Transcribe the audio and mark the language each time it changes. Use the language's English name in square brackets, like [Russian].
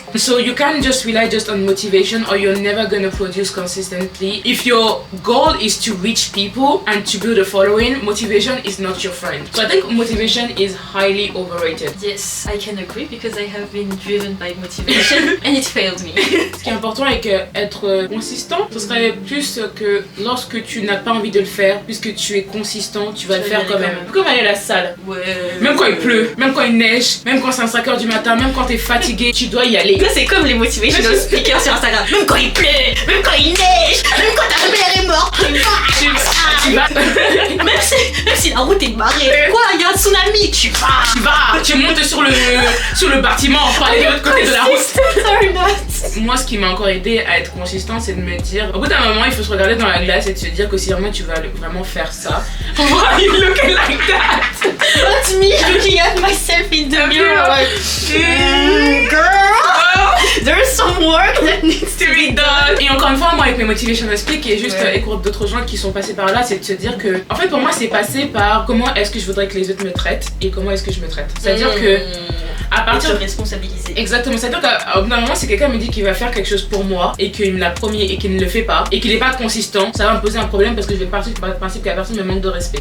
[English] So you can't just rely just on motivation or you're never going to produce consistently. If your goal is to reach people and to build a following, motivation is not your friend. So I think motivation is highly overrated. Yes, I can agree because I have been driven by motivation and it failed me. [French] Ce qui est important avec être consistant, ce serait plus que lorsque tu n'as pas envie de le faire, puisque tu es consistant, tu vas le faire quand même. Comme aller à la salle. Ouais. Même quand il pleut, même quand il neige, même quand c'est 5h du matin, même quand t'es fatigué, tu dois y aller. Ça c'est comme les motivational speakers sur Instagram. Même quand il pleut, même quand il neige, même quand ta mère est morte, tu vas. Même si la route est barrée. Quoi, il y a un tsunami, tu vas. Tu montes sur le bâtiment pour aller de l'autre côté de la route. Moi, ce qui m'a encore aidé à être consistant, c'est de me dire, au bout d'un moment, il faut se regarder dans la glace et de se dire que si vraiment tu vas vraiment faire ça. [English] Why you looking like that? That's me looking at myself in the mirror like, girl, there's some work that needs to be done. [French] Et encore une fois, moi avec mes motivational speak et juste écouter d'autres gens qui sont passés par là, c'est de se dire que, en fait pour moi c'est passé par comment est-ce que je voudrais que les autres me traitent et comment est-ce que je me traite. C'est-à-dire que à partir de responsabiliser. Exactement, c'est-à-dire qu'au bout d'un moment, si quelqu'un me dit qu'il va faire quelque chose pour moi et qu'il me l'a promis et qu'il ne le fait pas et qu'il n'est pas consistant, ça va me poser un problème parce que je vais partir du principe que la personne me manque de respect.